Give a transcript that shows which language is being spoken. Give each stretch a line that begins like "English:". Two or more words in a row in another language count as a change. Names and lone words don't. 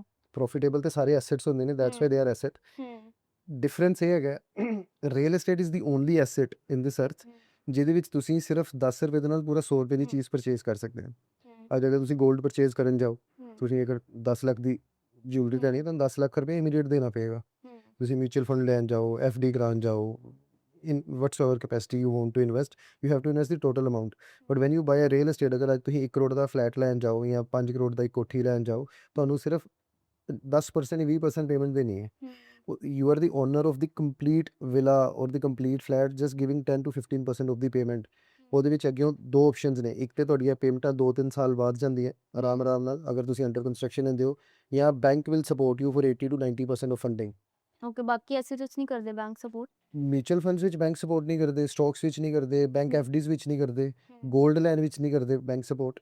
Punjabi: ਪ੍ਰੋਫਿਟੇਬਲ ਤੇ ਸਾਰੇ ਐਸੈਟਸ ਹੁੰਦੇ ਨੇ,
English: that's why they are asset.
Punjabi: ਡਿਫਰੈਂਸ ਇਹ ਹੈਗਾ,
English: real estate is the only asset in this earth
Punjabi: ਜਿਹਦੇ ਵਿੱਚ ਤੁਸੀਂ ਸਿਰਫ 10 ਰੁਪਏ ਦੇ ਨਾਲ ਪੂਰਾ 100 ਰੁਪਏ ਦੀ ਚੀਜ਼ ਪਰਚੇਜ਼ ਕਰ ਸਕਦੇ ਹੋ। ਅੱਜ ਅਗਰ ਤੁਸੀਂ ਗੋਲਡ ਪਰਚੇਜ਼ ਕਰਨ ਜਾਓ, ਤੁਸੀਂ ਅਗਰ 10 ਲੱਖ ਦੀ ਜਿਊਲਰੀ ਲੈਣੀ ਹੈ ਤਾਂ 10 ਲੱਖ ਰੁਪਏ ਇਮੀਡੀਏਟ ਦੇਣਾ ਪਏਗਾ। ਤੁਸੀਂ
English: mutual fund
Punjabi: ਲੈਣ ਜਾਓ, FD ਕਰਾਉਣ ਜਾਓ,
English: in whatsoever capacity you want to invest, you have to invest the total amount. But when you buy a real estate,
Punjabi: ਅਗਰ ਅੱਜ ਤੁਸੀਂ 1 ਕਰੋੜ ਦਾ ਫਲੈਟ ਲੈਣ ਜਾਓ ਜਾਂ 5 ਕਰੋੜ ਦਾ ਇੱਕ ਕੋਠੀ ਲੈਣ ਜਾਓ, ਤੁਹਾਨੂੰ ਸਿਰਫ 10% 20% ਪੇਮੈਂਟ ਦੇਣੀ ਹੈ।
English: You are the owner of the complete villa or the complete flat, just giving 10 to 15% of the payment.
Punjabi: ਉਹਦੇ ਵਿੱਚ ਅੱਗੇ ਦੋ ਆਪਸ਼ਨਸ ਨੇ, ਇੱਕ ਤੇ ਤੁਹਾਡੀਆਂ ਪੇਮੈਂਟਾਂ 2-3 ਸਾਲ ਬਾਅਦ ਜਾਂਦੀਆਂ ਆਰਾਮ ਨਾਲ ਅਗਰ ਤੁਸੀਂ
English: under construction
Punjabi: ਲੈਂਦੇ ਹੋ, ਜਾਂ
English: bank will support you for 80 to 90% of funding.
Punjabi: ਓਕੇ, ਬਾਕੀ ਐਸੈਟਸ ਨਹੀਂ ਕਰਦੇ
English: bank support? mutual funds
Punjabi: ਵਿੱਚ
English: bank support
Punjabi: ਨਹੀਂ ਕਰਦੇ, ਸਟਾਕਸ ਵਿੱਚ ਨਹੀਂ ਕਰਦੇ,
English: bank FDs
Punjabi: ਵਿੱਚ ਨਹੀਂ ਕਰਦੇ, ਗੋਲਡ ਲੈਣ ਵਿੱਚ ਨਹੀਂ ਕਰਦੇ
English: bank support.